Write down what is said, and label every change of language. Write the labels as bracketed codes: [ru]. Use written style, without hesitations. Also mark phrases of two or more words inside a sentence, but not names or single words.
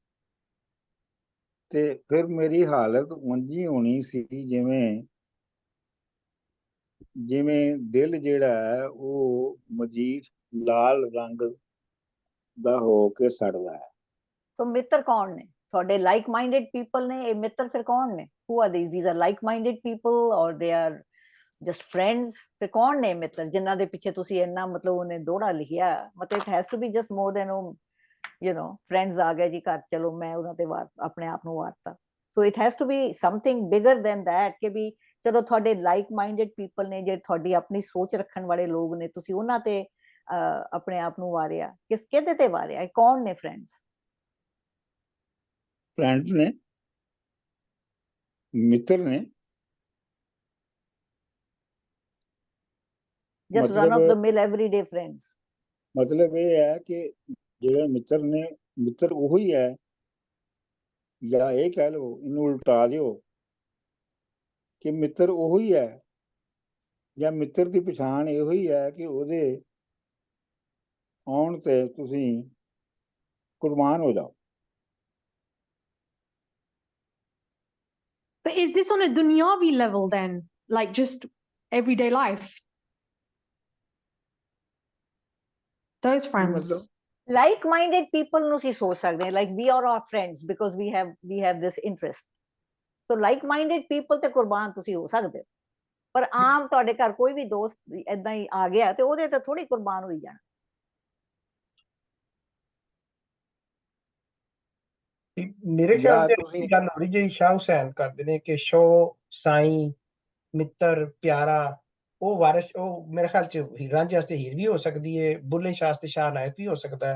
[pa] ਤੇ ਫਿਰ ਮੇਰੀ ਹਾਲਤ ਉਂਝੀ ਹੋਣੀ ਸੀ ਜਿਵੇਂ ਦਿਲ ਜਿਹੜਾ ਹੈ ਉਹ ਮਜੀਠ ਲਾਲ ਰੰਗ ਦਾ ਹੋ ਕੇ ਸੜਦਾ ਹੈ। ਸੋ ਮਿੱਤਰ ਕੌਣ ਨੇ? ਤੁਹਾਡੇ [en] like minded people [pa] ਨੇ ਇਹ ਮਿੱਤਰ? ਫਿਰ ਕੌਣ ਨੇ? [en] who are these are like minded people or they are just friends? [pa] ਤੇ ਕੌਣ ਨੇ ਮਿੱਤਰ ਜਿਨ੍ਹਾਂ ਦੇ ਪਿੱਛੇ ਤੁਸੀਂ ਇੰਨਾ ਮਤਲਬ ਉਹਨੇ ਦੋੜਾ ਲਿਖਿਆ? ਮਤਲਬ [en] it has to be just more than friends [pa] ਆ ਗਏ ਜੀ ਘਰ, ਚਲੋ ਮੈਂ ਉਹਨਾਂ ਤੇ ਆਪਣੇ ਆਪ ਨੂੰ ਵਾਰਤਾ। ਸੋ [en] it has to be something bigger than that [pa] ਕਿ ਵੀ ਚਲੋ ਤੁਹਾਡੇ [en] like minded people [pa] ਨੇ, ਜਿਹੜੇ ਤੁਹਾਡੀ ਆਪਣੀ ਸੋਚ ਰੱਖਣ ਵਾਲੇ ਲੋਕ ਨੇ, ਤੁਸੀਂ ਉਹਨਾਂ ਤੇ ਆਪਣੇ ਆਪ ਨੂੰ ਵਾਰਿਆ। ਕਿਹਦੇ ਤੇ ਵਾਰਿਆ? ਕੌਣ ਨੇ ਫਰੈਂਡਸ? ਫਰੈਂਡਸ ਨੇ, ਮਿੱਤਰ ਨੇ। [en] just run of the mill everyday friends। [pa] ਮਤਲਬ ਇਹ ਹੈ ਕਿ ਜਿਹੜੇ ਮਿੱਤਰ ਨੇ, ਮਿੱਤਰ ਉਹੀ ਹੈ, ਜਾਂ ਇਹ ਕਹਿ ਲਓ, ਇਹਨੂੰ ਉਲਟਾ ਦਿਓ ਕਿ ਮਿੱਤਰ ਉਹੀ ਹੈ ਜਾਂ ਮਿੱਤਰ ਦੀ ਪਛਾਣ ਇਹੋ ਹੀ ਹੈ ਕਿ ਉਹਦੇ ਆਉਣ ਤੇ ਤੁਸੀਂ ਕੁਰਬਾਨ ਹੋ ਜਾਓ। [en] But is this on a dunyavi level then? Like just everyday life? Those friends? like minded people [pa] ਨੂੰ ਅਸੀਂ ਸੋਚ ਸਕਦੇ ਹਾਂ, [en] like we are our friends because we have this interest। so like minded people [pa] ਤੇ ਕੁਰਬਾਨ ਤੁਸੀਂ ਹੋ ਸਕਦੇ ਹੋ, ਪਰ ਆਮ ਤੁਹਾਡੇ ਘਰ ਕੋਈ ਵੀ ਦੋਸਤ ਏਦਾਂ ਹੀ ਆ ਗਿਆ ਤੇ ਉਹਦੇ ਤੇ ਥੋੜੀ ਕੁਰਬਾਨ ਹੋਈ ਜਾਣਾ। ਮੇਰੇ ਖਿਆਲ ਤੇ ਤੁਸੀਂ ਗੱਲ ਹੋ ਰਹੀ ਜਿਹੜੀ ਸ਼ਾਹ ਹੁਸੈਨ ਕਰਦੇ ਨੇ ਕਿ ਸ਼ੋ ਸਾਈਂ ਮਿੱਤਰ ਪਿਆਰਾ, ਉਹ ਵਾਰਿਸ, ਉਹ ਮੇਰੇ ਖਿਆਲ ਚ ਰਾਂਝੇ ਵਾਸਤੇ ਹੀਰ ਵੀ ਹੋ ਸਕਦੀ ਹੈ, ਬੁੱਲੇ ਸ਼ਾਹ ਤੇ ਸ਼ਾਹ ਨਾਇਕ ਵੀ ਹੋ ਸਕਦਾ ਹੈ।